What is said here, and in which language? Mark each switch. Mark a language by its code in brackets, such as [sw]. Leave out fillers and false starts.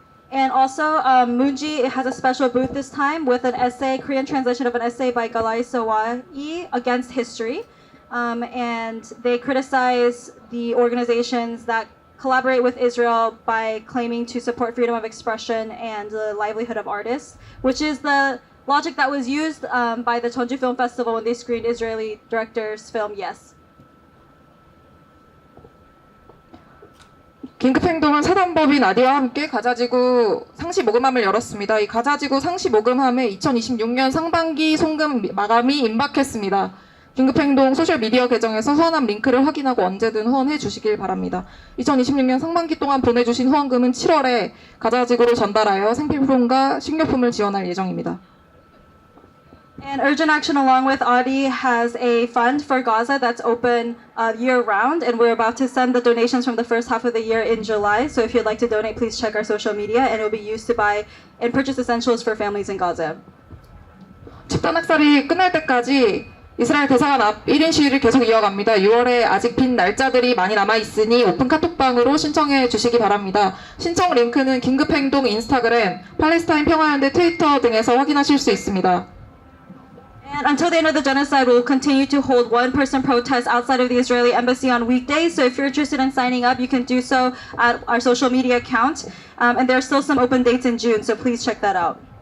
[en] And also, Moonji has a special booth this time with an essay, Korean translation of an essay by Galai Sawai against history. And they criticize the organizations that collaborate with Israel by claiming to support freedom of expression and the livelihood of artists, which is the logic that was used by the Jeonju Film Festival when they screened Israeli director's film Yes. [ko] 긴급행동은 사단법인 아디와 함께 가자지구 상시 모금함을 열었습니다. 이 가자지구 상시 모금함에 2026년 상반기 송금 마감이 임박했습니다. 긴급행동 소셜미디어 계정에서 후원함 링크를 확인하고 언제든 후원해 주시길 바랍니다. 2026년 상반기 동안 보내주신 후원금은 7월에 가자지구로 전달하여 생필품과 식료품을 지원할 예정입니다. [en] And Urgent Action, along with Audi, has a fund for Gaza that's open year-round, and we're about to send the donations from the first half of the year in July. So if you'd like to donate, please check our social media, and it will be used to buy and purchase essentials for families in Gaza. [ko] 집단 학살이 끝날 때까지 이스라엘 대사관 앞 1인 시위를 계속 이어갑니다. 6월에 아직 빈 날짜들이 많이 남아있으니 오픈 카톡방으로 신청해 주시기 바랍니다. 신청 링크는 긴급행동 인스타그램, 팔레스타인 평화연대 트위터 등에서 확인하실 수 있습니다. [en] And until the end of the genocide, we'll continue to hold one-person protests outside of the Israeli embassy on weekdays. So if you're interested in signing up, you can do so at our social media account. And there are still some open dates in June, so please check that out.